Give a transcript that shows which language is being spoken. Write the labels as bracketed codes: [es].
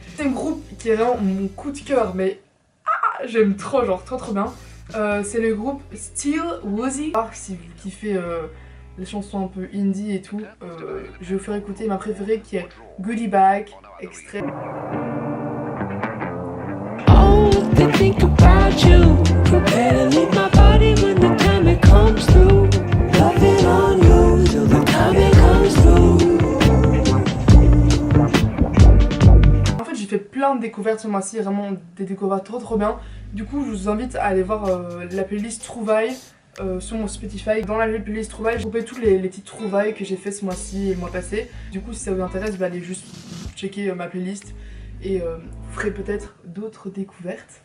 [fr] C'est un groupe qui est vraiment mon coup de cœur, mais j'aime trop, genre trop bien. C'est le groupe Still Woozy. Si vous kiffez les chansons un peu indie et tout, je vais vous faire écouter ma préférée qui est Goodie Bag, extrait. [en] Oh, they think about you. Prepare to leave my body when the time it comes through. Loving on you till the time it comes through. [fr] En fait, j'ai fait plein de découvertes ce mois-ci, vraiment des découvertes trop bien. Du coup, je vous invite à aller voir la playlist Trouvailles sur mon Spotify. Dans la playlist Trouvailles, j'ai groupé toutes les petites trouvailles que j'ai fait ce mois-ci et le mois passé. Du coup, si ça vous intéresse, bah, allez juste checker ma playlist et vous ferez peut-être d'autres découvertes.